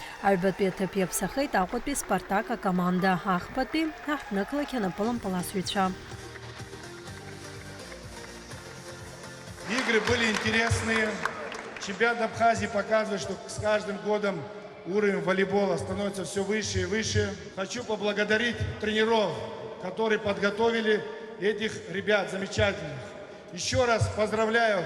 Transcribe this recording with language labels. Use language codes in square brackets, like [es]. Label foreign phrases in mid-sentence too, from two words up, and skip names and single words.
[ab] Аҩбатәи аҭыԥ иаԥсахеит Аҟәатәи Спартак акоманда. Ахԥатәи аҳҭнықалақь анапылан паласҩцәа. [ru] Игры были интересные. Чемпионат Абхазии показывает, что с каждым годом уровень волейбола становится все выше и выше. Хочу поблагодарить тренеров, которые подготовили этих ребят замечательных. Еще раз поздравляю.